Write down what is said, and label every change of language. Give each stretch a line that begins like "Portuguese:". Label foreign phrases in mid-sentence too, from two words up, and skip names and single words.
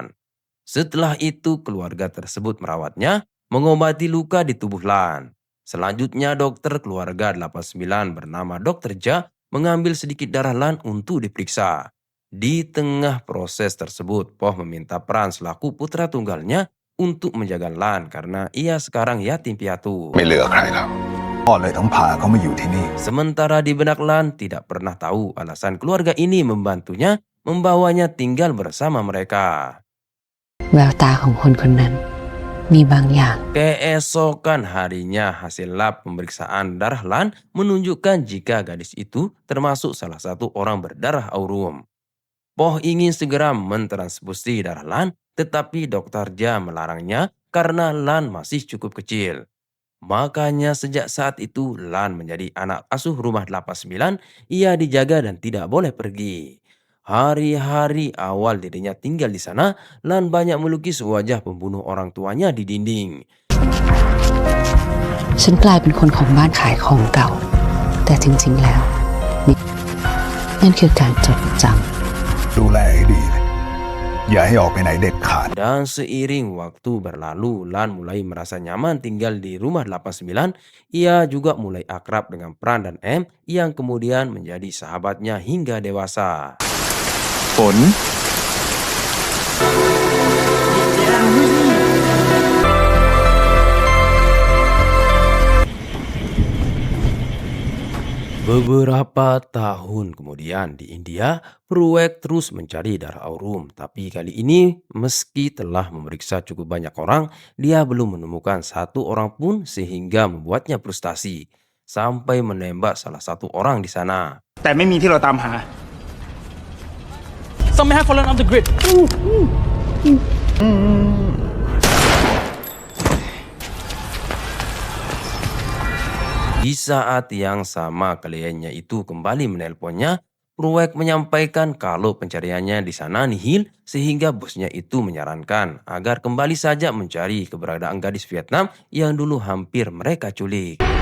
Indonesian: Setelah itu keluarga tersebut merawatnya, mengobati luka di tubuh Lan. Selanjutnya dokter keluarga 89 bernama Dr. Ja mengambil sedikit darah Lan untuk diperiksa. Di tengah proses tersebut, Poh meminta Pran selaku putra tunggalnya untuk menjaga Lan karena ia sekarang yatim piatu.
Thai: ไม่เหลือใครแล้วพ่อเลยต้องพาเขามาอยู่ที่นี่
Indonesian: Sementara di benak Lan tidak pernah tahu alasan keluarga ini membantunya membawanya tinggal bersama mereka.
Thai: แววตาของคนคนนั้นมีบางอย่าง
Indonesian: Keesokan harinya hasil lab pemeriksaan darah Lan menunjukkan jika gadis itu termasuk salah satu orang berdarah aurum. Poh ingin segera mentransfusi darah Lan, tetapi dokter Ja melarangnya karena Lan masih cukup kecil. Makanya sejak saat itu Lan menjadi anak asuh Rumah 89, ia dijaga dan tidak boleh pergi. Hari-hari awal dirinya tinggal di sana, Lan banyak melukis wajah pembunuh orang tuanya di dinding.
Thai: ฉันกลายเป็นคนของบ้านขายของเก่า แต่จริงๆแล้วนั่นคือการจดจ ดูแลให้ดีนะอย่าให้ออกไปไหนเด็ดขาด
Indonesian: Dan seiring waktu berlalu, Lan mulai merasa nyaman tinggal di rumah 89. Ia juga mulai akrab dengan Pran dan M yang kemudian menjadi sahabatnya hingga dewasa. ฝน Beberapa tahun kemudian di India, Pruek terus mencari darah Aurum. Tapi kali ini, meski telah memeriksa cukup banyak orang, dia belum menemukan satu orang pun sehingga membuatnya frustasi. Sampai menembak salah satu orang di sana.
Thai: แต่ไม่มีที่เราตามหา
English: Some may have fallen off the grid
Indonesian: Di saat yang sama kliennya itu kembali menelponnya, Pruek menyampaikan kalau pencariannya di sana nihil sehingga bosnya itu menyarankan agar kembali saja mencari keberadaan gadis Vietnam yang dulu hampir mereka culik.